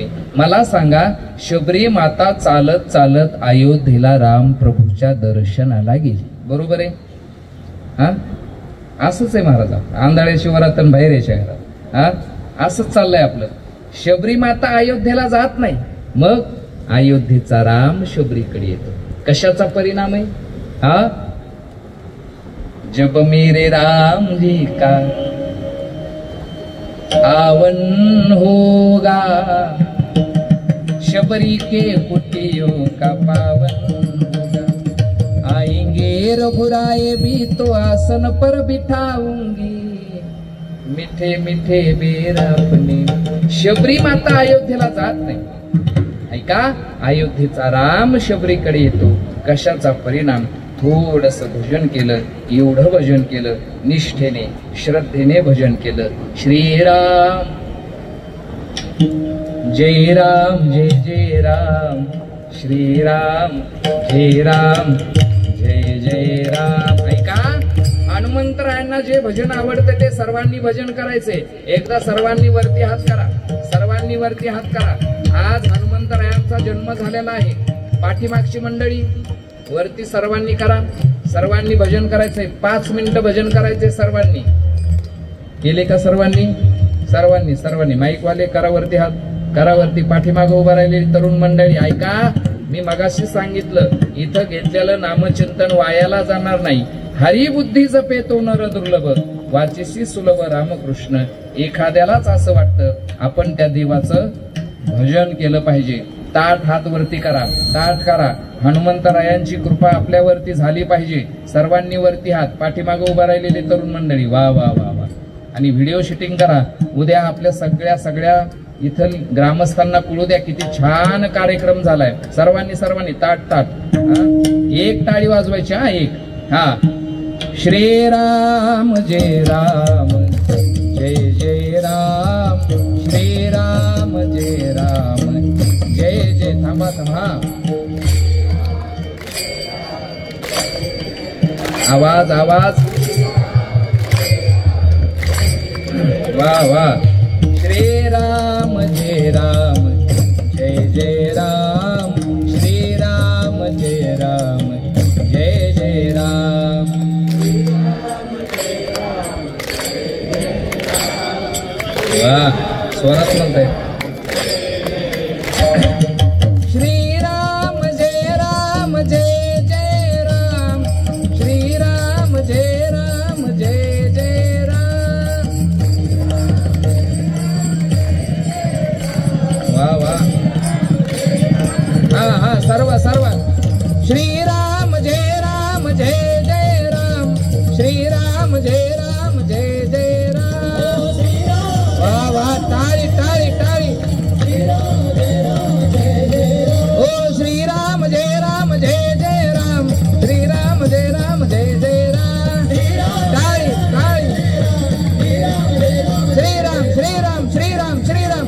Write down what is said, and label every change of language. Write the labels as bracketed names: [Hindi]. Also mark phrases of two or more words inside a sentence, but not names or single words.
[Marathi] मला सांगा, शबरी माता चालत चालत अयोध्येला राम प्रभूच्या दर्शनाला गेली, बरोबर आहे? हा, असंच आहे महाराज. आंधळ्या शिवरात बाहेर यायच्या घरात, हा, असंच चाललंय आपलं. शबरी माता अयोध्येला जात नाही, मग अयोध्येचा राम शबरीकडे येतो. कशाचा परिणाम आहे? हा, [Hindi] जब मेरे राम जी का आवन होगा, शबरी के कुटियों का पावन होगा, आएंगे रघुराए भी तो आसन पर बिठाऊंगी, मिठे मिठे बेर अपने. [Marathi] शबरी माता अयोध्येला जात नाही. ऐका, अयोध्येचा राम शबरीकडे येतो. कशाचा परिणाम? थोडस भजन केलं, एवढं भजन केलं, निष्ठेने श्रद्धेने भजन केलं. श्रीराम जय राम जय जय राम, श्रीराम जय राम जय जय राम. ऐका, हनुमंतरायांना जे भजन आवडतं ते सर्वांनी भजन करायचे. एकदा सर्वांनी वरती हात करा, सर्वांनी वरती हात करा. आज हनुमंतरायांचा जन्म झालेला आहे. पाठीमागची मंडळी वरती सर्वांनी करा, सर्वांनी भजन करायचंय. 5 मिनिटं भजन करायचे सर्वांनी. केले का सर्वांनी? सर्वांनी सर्वांनी माईकवाले करा वरती हात, करा वरती. पाठीमागे उभा राहिलेली तरुण मंडळी ऐका, मी मगाशी सांगितलं, इथं घेतलेलं नामचिंतन वायाला जाणार नाही. हरिबुद्धी जपेतो नर दुर्लभ, वाचिसी सुलभ रामकृष्ण. एखाद्यालाच असं वाटतं आपण त्या देवाचं भजन केलं पाहिजे. ताठ हात वरती करा, ताठ करा. हनुमंतरायांची कृपा आपल्यावरती झाली पाहिजे. सर्वांनी वरती हात. पाठीमागे उभा राहिलेली तरुण मंडळी वा वा वा वा. आणि [English] video shooting [Marathi] करा. उद्या आपल्या सगळ्या इथं ग्रामस्थांना कळू द्या किती छान कार्यक्रम झालाय. सर्वांनी सर्वांनी ताट ताट. एक टाळी वाजवायची. हा, एक. हा, श्रीराम जय राम जय जय राम, श्रीराम जय राम जय जय. थांबा थांबा. आवाज आवाज. वा वा. श्रीराम जय राम जय जय राम, श्रीराम जय राम जय जय राम. वा, स्वरात म्हणताय. श्रीराम जय राम जय जय राम, श्रीराम जय राम जय जय राम. वा वा. हा हा, सर्व सर्व. श्रीराम जय राम जय जय राम, श्रीराम जय राम जय जय राम. वा वा. टाळी टाळी टाळी. ओ श्रीराम जय राम जय जय राम, श्रीराम जय राम जय जय राम. टाळी टाळी. श्रीराम श्रीराम श्रीराम श्रीराम.